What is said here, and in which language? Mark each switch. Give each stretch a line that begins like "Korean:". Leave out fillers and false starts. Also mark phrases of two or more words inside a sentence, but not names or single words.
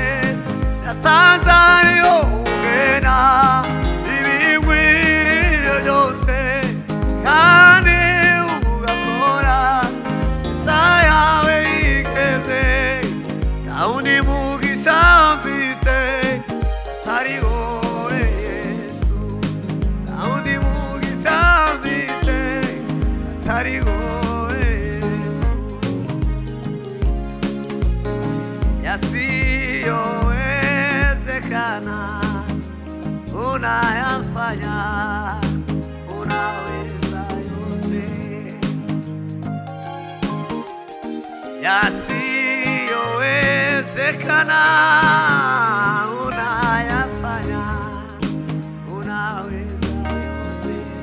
Kinyarwanda: Nasanze ari wowe ugena ibigwiriye byose, kandi ugakora isaha yawe yigeze. Nta wundi mugisha mfite atari wowe Yesu, nta wundi mugisha mfite atari wowe Yesu.
Swahili: Yasiyowezekana unayafanya, unaweza yote. Yasiyowezekana unayafanya, unaweza yote.